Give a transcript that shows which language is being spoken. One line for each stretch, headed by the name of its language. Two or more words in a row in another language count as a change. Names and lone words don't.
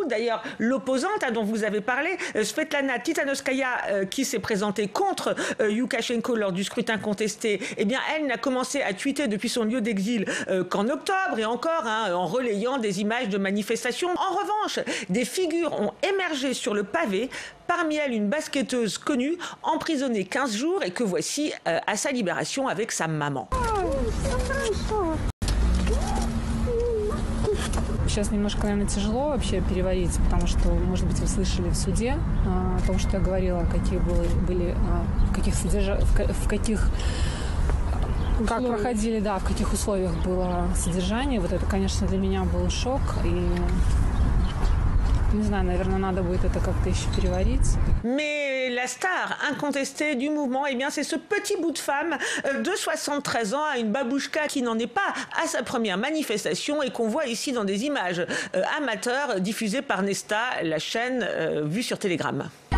French: D'ailleurs, l'opposante dont vous avez parlé, Svetlana Tsikhanouskaya, qui s'est présentée contre Loukachenko lors du scrutin contesté, eh bien, elle n'a commencé à tweeter depuis son lieu d'exil qu'en octobre, et encore en relayant des images de manifestations. En revanche, des figures ont émergé sur le pavé, parmi elles une basketteuse connue, emprisonnée 15 jours et que voici à sa libération avec sa maman.
Russian: Сейчас немножко, наверное, тяжело вообще переводить, потому что, может быть, вы слышали в суде о том, что я говорила, какие были, как проходили, да, в каких условиях было содержание. Вот это, конечно, для меня был шок, и не знаю, наверное, надо будет это как-то еще переварить.
French: Mais la star incontestée du mouvement, eh bien, c'est ce petit bout de femme de 73 ans, une babouchka qui n'en est pas à sa première manifestation et qu'on voit ici dans des images amateurs diffusées par Nesta, la chaîne vue sur Telegram.